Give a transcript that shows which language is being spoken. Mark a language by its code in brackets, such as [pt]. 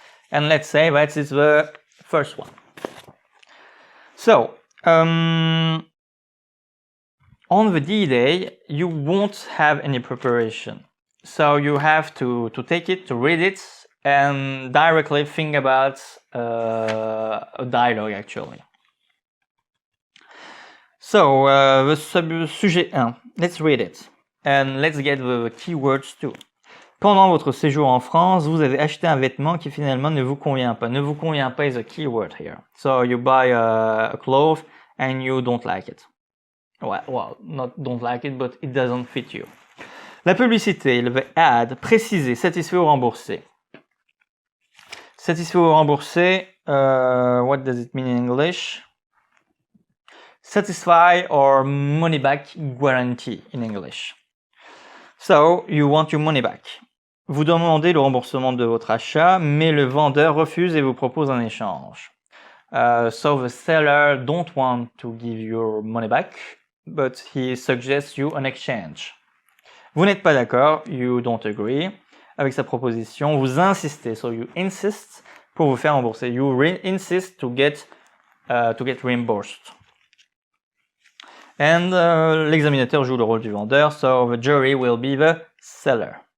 [en] And let's say that is the first one. So, on the D-Day, you won't have any preparation. So you have to take it, to read it, and directly think about a dialogue actually. So, the sujet 1, let's read it. And let's get the keywords too. [fr] Pendant votre séjour en France, vous avez acheté un vêtement qui finalement ne vous convient pas. Ne vous convient pas [en] is a keyword here. So you buy a cloth and you don't like it. Well, not don't like it, but it doesn't fit you. [fr] La publicité, le ad, préciser, satisfait ou remboursé. Satisfait ou remboursé, [en] what does it mean in English? Satisfy or money back guarantee in English. So, you want your money back. [fr] Vous demandez le remboursement de votre achat, mais le vendeur refuse et vous propose un échange. [en] So the seller don't want to give your money back, but he suggests you an exchange. [fr] Vous n'êtes pas d'accord, [en] you don't agree, [fr] avec sa proposition, vous insistez, [en] so you insist, [fr] pour vous faire rembourser. [en] You insist to get reimbursed. And [fr] l'examinateur joue le rôle du vendeur, [en] so the jury will be the seller.